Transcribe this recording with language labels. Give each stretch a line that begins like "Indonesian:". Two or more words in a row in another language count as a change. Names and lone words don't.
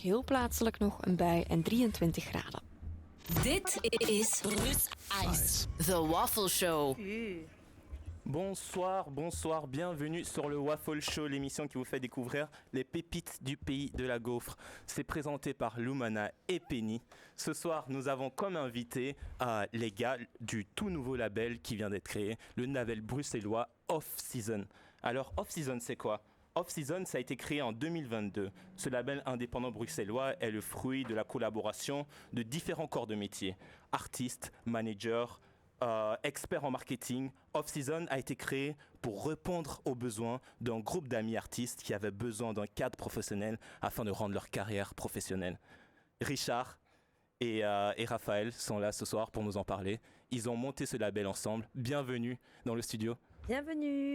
Dutch: heel plaatselijk nog een bui en 23 graden. Dit is Rus Ice, The Waffle Show.
French: Bonsoir, bienvenue sur le Waffle Show, l'émission qui vous fait découvrir les pépites du pays de la gaufre. C'est présenté par Lumana et Penny. Ce soir, nous avons comme invité les gars du tout nouveau label qui vient d'être créé, le label bruxellois Off Season. Alors, Off Season, c'est quoi ? Off Season, ça a été créé en 2022. Ce label indépendant bruxellois est le fruit de la collaboration de différents corps de métier. Artistes, managers, experts en marketing. Off Season a été créé pour répondre aux besoins d'un groupe d'amis artistes qui avaient besoin d'un cadre professionnel afin de rendre leur carrière professionnelle. Richard et Raphaël sont là ce soir pour nous en parler. Ils ont monté ce label ensemble. Bienvenue dans le studio. Bienvenue.